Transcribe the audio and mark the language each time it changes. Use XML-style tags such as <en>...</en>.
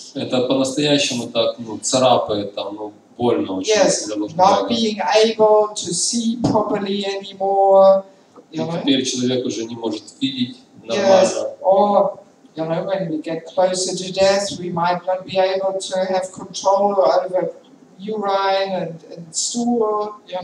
<ru>Это по-настоящему так, царапает там, больно очень для ложного</ru> <en>эго. Not being able to see properly anymore.</en> <ru>И теперь человек уже не может видеть нормально.</ru> <en>Or when we get closer to death, we might not be able to have control over urine and stool,</en>